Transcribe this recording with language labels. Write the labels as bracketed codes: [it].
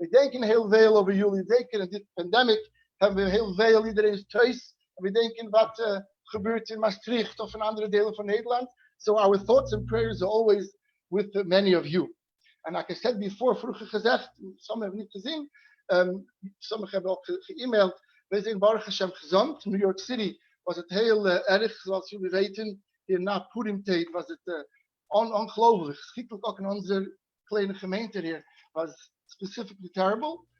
[nl] We denken heel veel over jullie. Zeker in dit pandemic hebben we heel veel. Iedereen is thuis. En we denken wat gebeurt in Maastricht of in andere delen van Nederland. [en] So our thoughts and prayers are always with many of you. And like I said before, [nl] vroeger gezegd, sommigen hebben niet gezien, sommigen hebben ook ge-emailed. Wij zijn Baruch Hashem gezond. New York City was het heel erg, zoals jullie weten. Hier na Purim-tijd was het ongelooflijk. Schietelijk ook in onze kleine gemeente hier was [en] specifically terrible.